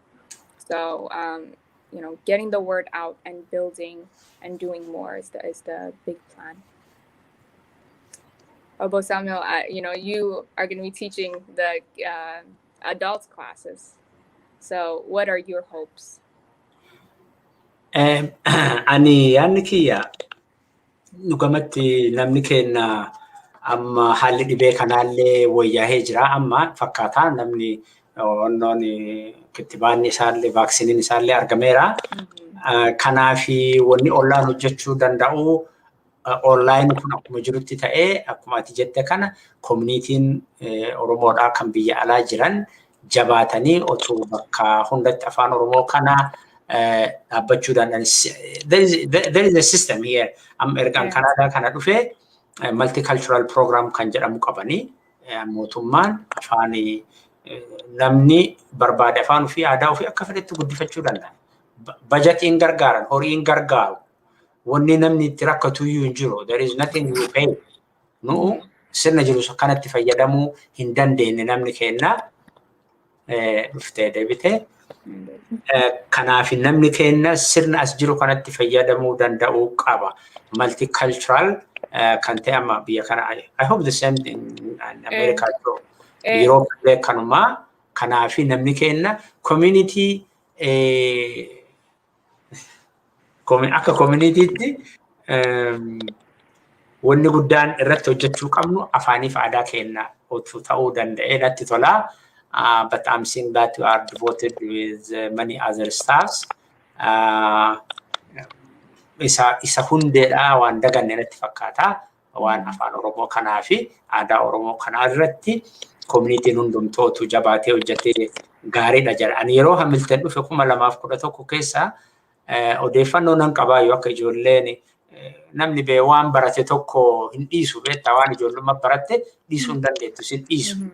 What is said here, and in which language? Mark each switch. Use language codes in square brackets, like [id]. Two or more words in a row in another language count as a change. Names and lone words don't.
[en] So getting the word out and building and doing more is the big plan. Obo Samuel, you are going to be teaching the adults classes. So what are your hopes? [om] Ani yaanni kiyya dhugamatti namni kenna amma haalli dhibee kanaallee wayyaahee jira. Amma fakkaataa namni onnoon kittibaanni isaallee vaaksiniin isaallee argameera. Kanaafi wanni ollaan hojjechuu danda'u online kun akkuma jirutti ta'ee akkuma ati jette kana community'n Oromoodhaa kan biyya alaa jiran jabaatanii otoo bakka hundatti afaan Oromoo kana dhaabbachuu danda'an. [en] There is a system here. [om] Ergaan Kanaadaa kana dhufee multicultural program kan jedhamu qabanii mootummaan afaan namni barbaade afaan ofii aadaa ofii akka fedhetti guddifachuu danda'a. Bajetiin gargaaran, horiin gargaaru. Wanni namni itti rakkatu iyyuu hin jiru. [en] There is nothing you pay. [om] Nu sirna jiru kanatti fayyadamuu hin dandeenye namni kenna dhuftee deebitee. Kanaaf namni kenna sirna as jiru kanatti fayyadamuu danda'uu qaba. Multicultural kan ta'e amma biyya kana. [en] I hope the same in America too. [om] Europe kanuma. Kanaaf namni kenna community akka communitytti wanni guddaan irratti hojjechuu qabnu afaaniif aadaa kenna ta'uu danda'e natti tola. [en] But I'm seeing that you are devoted with many other stars. [om] Isa hundeedha waan daganne natti fakkaata. Waan afaan Oromoo kanaa fi aadaa Oromoo kanaa irratti community hundumtootu jabaatee hojjetee gaariidha jedha. Ani yeroo Hamilton dhufe 2011 keessa odeeffannoo nan qabaa yoo akka ijoolleen namni bee waan barate tokko hin dhiisu beektaa waan ijoollummaa baratte dhiisuu hin dandeettu sin dhiisu.